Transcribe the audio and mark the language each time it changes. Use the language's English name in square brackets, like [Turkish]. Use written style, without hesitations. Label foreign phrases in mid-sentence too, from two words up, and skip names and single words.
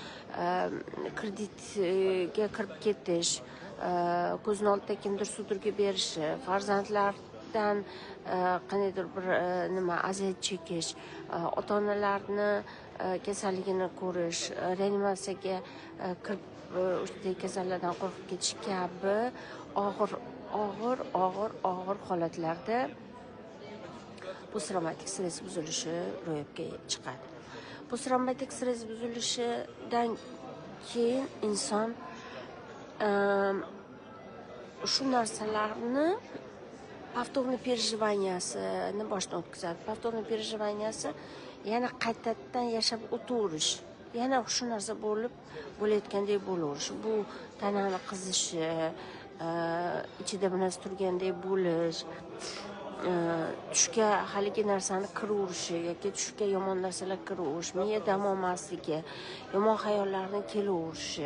[Uzbek] kreditga kirib ketish, ko'zini oldida kimdir sudurga berishi, farzandlardan qandaydir bir nima aziyat chekish, ota-onalarni kasalligini ko'rish, reanimatsiyaga kirib o'sha kasallardan qo'rqib ketish kabi og'ir holatlarda post-travmatik stress buzilishi ro'yobga chiqadi. Post-travmatik stress buzilishidan keyin inson shu narsalarni [Russian] повторный переживаниясini [Uzbek] boshdan o'tkazadi. [Russian] Повторный переживанияsi, [Uzbek] yana qaytadan yashab o'taverish, yana shu narsa bo'layotgandek bo'laverish. Bu tanani qizishi, ichida bir narsa turgandek bo'lish, tushga haligi narsani kiraverishi yoki tushga yomon narsalar kiraverish, miya dam olmasligi, yomon xayollarni kelaverishi.